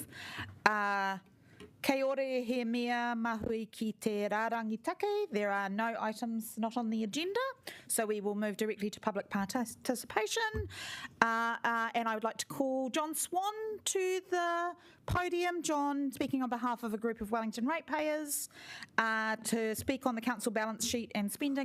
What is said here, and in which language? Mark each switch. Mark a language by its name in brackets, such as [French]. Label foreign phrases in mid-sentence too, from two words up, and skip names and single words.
[Māori] Kia ora he mea mahui ki te rārangitake. [English] There are no items not on the agenda, so we will move directly to public participation. And I would like to call John Swan to the podium. John, speaking on behalf of a group of Wellington ratepayers, to speak on the council balance sheet and spending.